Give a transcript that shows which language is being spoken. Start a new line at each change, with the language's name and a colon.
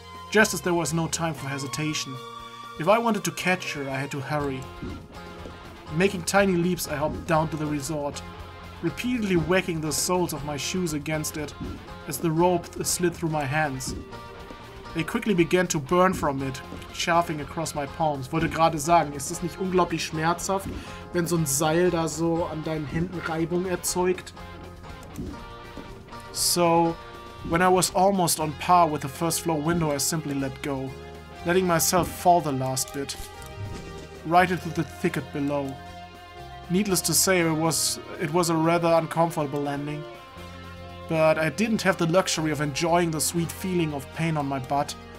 English: Just as there was no time for hesitation. If I wanted to catch her, I had to hurry. Making tiny leaps, I hopped down to the resort, repeatedly whacking the soles of my shoes against it as the rope slid through my hands. They quickly began to burn from it, chafing across my palms.
German: Wollte gerade sagen, ist es nicht unglaublich schmerzhaft, wenn so ein Seil da so an deinen Händen Reibung erzeugt?
English: So, when I was almost on par with the first floor window, I simply let go, letting myself fall the last bit, right into the thicket below. Needless to say, it was a rather uncomfortable landing, but I didn't have the luxury of enjoying the sweet feeling of pain on my butt.